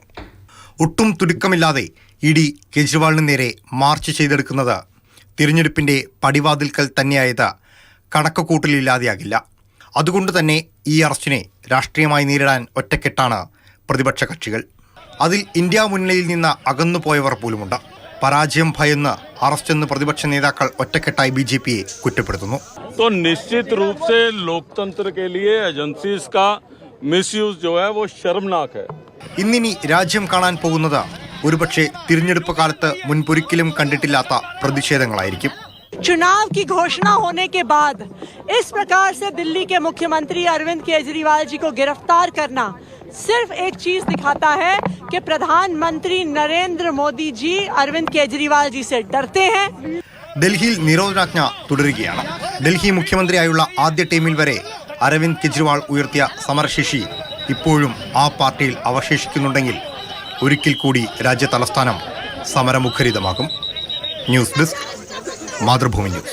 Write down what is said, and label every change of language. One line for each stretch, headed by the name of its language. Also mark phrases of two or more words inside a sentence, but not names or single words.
Malayalam: ഒട്ടും തുടുക്കമില്ലാതെ ഇഡി കെജ്രിവാളിന് നേരെ മാർച്ച് ചെയ്തെടുക്കുന്നത് തിരഞ്ഞെടുപ്പിന്റെ പടിവാതിൽക്കൽ തന്നെയായത് കണക്കുകൂട്ടലില്ലാതെയാകില്ല. അതുകൊണ്ട് തന്നെ ഈ അറസ്റ്റിനെ രാഷ്ട്രീയമായി നേരിടാൻ ഒറ്റക്കെട്ടാണ് പ്രതിപക്ഷ കക്ഷികൾ. അതിൽ ഇന്ത്യ മുന്നണിയിൽ നിന്ന് അകന്നുപോയവർ പോലുമുണ്ട്. പരാജയം ഭയന്ന് അറസ്റ്റെന്ന് പ്രതിപക്ഷ നേതാക്കൾ ഒറ്റക്കെട്ടായി ബിജെപിയെ കുറ്റപ്പെടുത്തുന്നു.
Hindi: तो निश्चित रूप से लोकतंत्र के लिए एजेंसीज का मिसयूज जो है वो शर्मनाक है.
Malayalam: ഇന്നിനി രാജ്യം കാണാൻ പോകുന്നത് ഒരുപക്ഷെ തിരഞ്ഞെടുപ്പ് കാലത്ത് മുൻപൊരിക്കലും കണ്ടിട്ടില്ലാത്ത പ്രതിഷേധങ്ങളായിരിക്കും.
Hindi: चुनाव की घोषणा होने के बाद इस प्रकार से दिल्ली के मुख्यमंत्री अरविंद केजरीवाल जी को गिरफ्तार करना सिर्फ एक चीज दिखाता है कि प्रधानमंत्री नरेंद्र मोदी जी अरविंद केजरीवाल जी से डरते हैं.
Malayalam: ഡൽഹിയിൽ നിരോധനാജ്ഞ തുടരുകയാണ്. ഡൽഹി മുഖ്യമന്ത്രിയായുള്ള ആദ്യ ടീമിൽ വരെ അരവിന്ദ് കെജ്രിവാൾ ഉയർത്തിയ സമരശേഷി ഇപ്പോഴും ആ പാർട്ടിയിൽ അവശേഷിക്കുന്നുണ്ടെങ്കിൽ ഒരിക്കൽ കൂടി രാജ്യ തലസ്ഥാനം സമരമുഖരിതമാകും. ന്യൂസ് ഡെസ്ക്, മാതൃഭൂമി ന്യൂസ്.